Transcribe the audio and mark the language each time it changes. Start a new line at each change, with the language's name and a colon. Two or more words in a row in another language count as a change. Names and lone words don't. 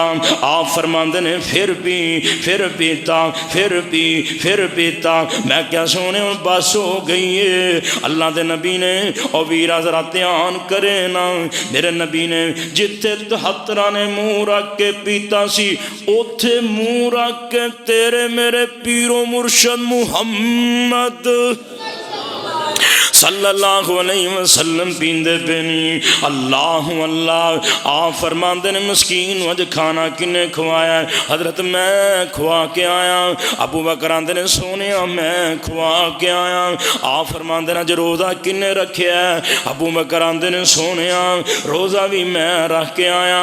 Punjabi: آپ فرماندے نے فیر پی، فیر پیتا، فیر پی، فیر پیتا, फिर पी, फिर पीता। میں کیا سونے بس ہو گئی ہے. اللہ دے نبی نے اور ویرا ذرا دھیان کرے نا، میرے نبی نے جتھے 73 نے منہ رکھ کے پیتا سی اوتھے منہ رکھ کے تیرے میرے پیرو مرشد محمد
Arabic: صلى الله عليه وسلم
Punjabi: پیندے پئے نیں. اللہ اللہ. آپ فرماندے نے مسکین اج کھانا کنے کھوایا? حضرت میں کھوا کے آیا. ابو بکر آندے نے سوہنیا میں کھوا کے آیا. آپ فرماندے نے اج روزہ کنے رکھیا؟ ابو بکر آندے نے سوہنیا روزہ بھی میں رکھ کے آیا.